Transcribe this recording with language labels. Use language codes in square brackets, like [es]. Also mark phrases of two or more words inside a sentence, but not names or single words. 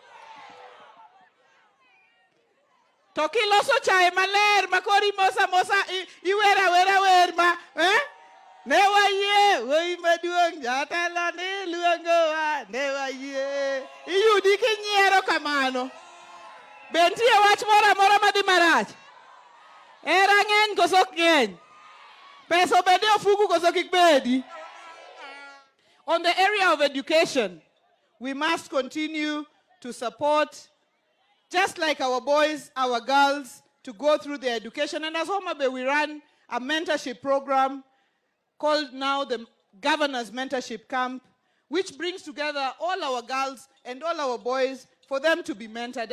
[luo] Toki loso chae maler, makori mosa mosa, iwera wera werma, Newa ye, woi maduong, jatala ne luongowa, newa ye. Iyudi kinyiero kamano. Bentie wach mora mora madhi marach. Era ng'eny koso ok ng'eny. Peso bende ofuku koso kik bedi. [en] On the area of education, we must continue to support, just like our boys, our girls, to go through their education. And as Homa Bay, we run a mentorship program called now the Governor's Mentorship Camp, which brings together all our girls and all our boys for them to be mentored.